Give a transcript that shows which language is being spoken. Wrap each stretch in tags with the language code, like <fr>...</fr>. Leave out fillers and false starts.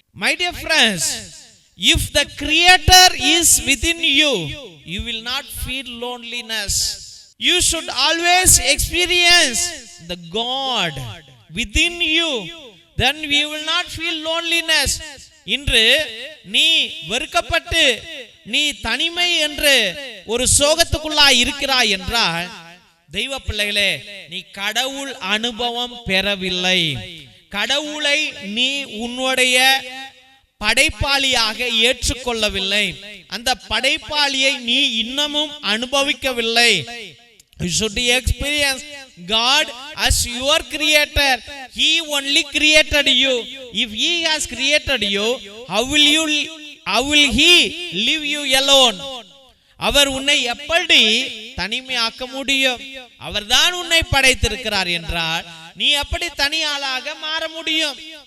<en>My dear friends, if the Creator is within you, you will not feel loneliness. You should always experience the God within you, then we will not feel loneliness.</en> <ta>இன்று நீ வெறுக்கப்பட்டு நீ தனிமை என்று ஒரு சோகத்துக்குள்ளாய் இருக்கிறாய் என்றால், தெய்வ பிள்ளைகளே, நீ கடவுள் அனுபவம் பெறவில்லை. கடவுளை நீ உன்னுடைய படைப்பாளியாக ஏற்றுக்கொள்ளவில்லை. அந்த படைப்பாளியை நீ இன்னமும் அனுபவிக்கவில்லை.</ta> <en>You should experience God as your creator. He only created you. If he has created you, how will he leave you alone?</en> <ta>அவர் உன்னை எப்படி தனிமையாக்க முடியும்? அவர்தான் உன்னை படைத்திருக்கிறார் என்றால் நீ எப்படி தனி ஆளாக மாற முடியும்?</ta>